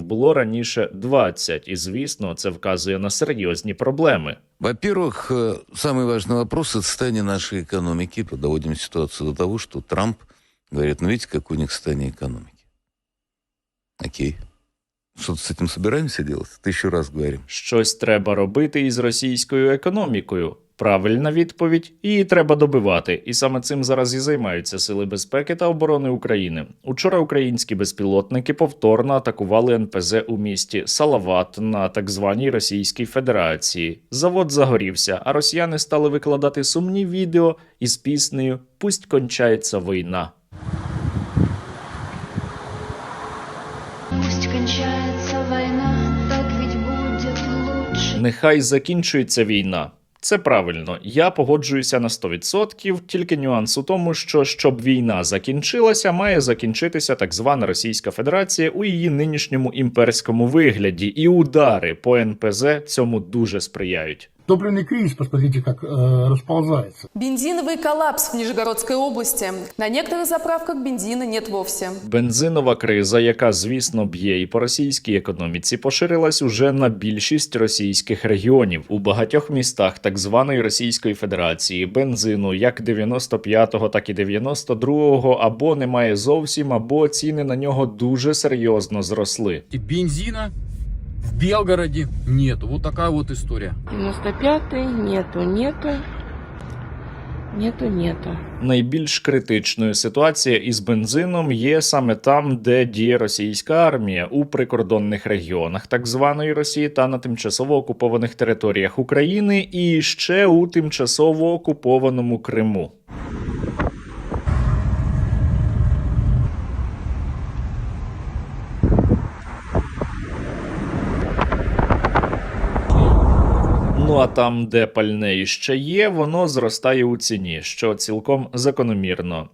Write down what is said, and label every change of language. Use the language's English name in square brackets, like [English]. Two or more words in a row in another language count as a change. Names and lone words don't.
[Ukrainian] Було раніше 20%. І, звісно, це вказує на серйозні проблеми. [Russian] Во-первых, самый важный вопрос – это состояние нашей экономики. Доводим ситуацию до того, что Трамп говорит, ну видите, какое у них состояние экономики. Окей. Что-то с этим собираемся делать? 1000 раз говорим. [Ukrainian] Щось треба робити із російською економікою. Правильна відповідь – її треба добивати. І саме цим зараз і займаються Сили безпеки та оборони України. Учора українські безпілотники повторно атакували НПЗ у місті Салават на так званій Російській Федерації. Завод загорівся, а росіяни стали викладати сумні відео із піснею [Russian] «Пусть кончається війна». Пусть кончается война, так ведь будет лучше. [Ukrainian] Нехай закінчується війна. Це правильно, я погоджуюся на 100%, тільки нюанс у тому, що щоб війна закінчилася, має закінчитися так звана Російська Федерація у її нинішньому імперському вигляді, і удари по НПЗ цьому дуже сприяють. [Russian] Топливный кризис, посмотрите, как расползается. Бензиновый коллапс в Нижегородской области. На некоторых заправках бензина нет вовсе. [Ukrainian] Бензинова криза, яка, звісно, б'є і по російській економіці, поширилась уже на більшість російських регіонів. У багатьох містах так званої Російської Федерації бензину як 95-го, так і 92-го або немає зовсім, або ціни на нього дуже серйозно зросли. [Russian] Бензина в Белгороде нету. Вот такая вот история. 95-й, нету. [Ukrainian] Найбільш критичною ситуація із бензином є саме там, де діє російська армія, у прикордонних регіонах так званої Росії та на тимчасово окупованих територіях України і ще у тимчасово окупованому Криму. Ну а там, де пальне іще є, воно зростає у ціні, що цілком закономірно.